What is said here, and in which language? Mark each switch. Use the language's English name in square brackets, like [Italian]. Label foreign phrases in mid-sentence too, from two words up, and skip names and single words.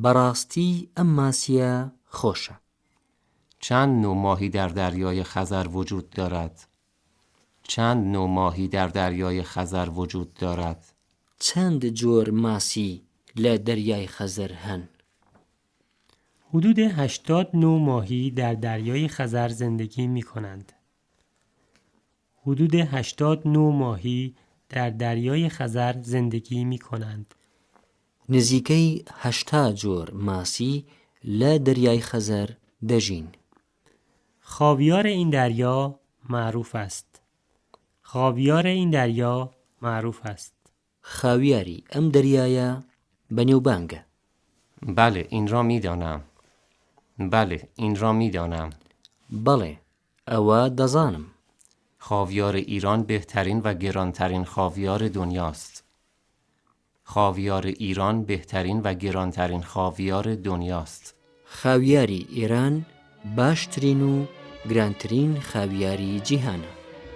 [Central Kurdish] بەڕاستی ئەم ماسیە خۆشە. [Persian] چند نوع ماهی در دریای خزر وجود دارد؟ چند نوع ماهی در دریای خزر وجود دارد؟ [Central Kurdish] چەند جۆر ماسی لە دەریای خەزەر هەن؟ [Persian] حدود 80 نوع ماهی در دریای خزر زندگی می کنند. حدود 80 نوع ماهی در دریای خزر زندگی می کنند. [Central Kurdish] نزیکەی 80 جۆر ماسی لە دەریای خەزەر دەژین. [Persian] خاویار این دریا معروف است. خاویار این دریا معروف است. [Central Kurdish] خاویاری ئەم دەریایە بەنێوبانگە. [Persian] بله این را می دانم. بله این را می دانم. [Central Kurdish] بەڵێ ئەوە دەزانم. [Persian] خاویار ایران بهترین و گرانترین خاویار دنیاست. خاویار ایران بهترین و گرانترین خاویار دنیاست. [Central Kurdish] خاویاری ئێران باشترین و گرانترین خاویاری جیهانە.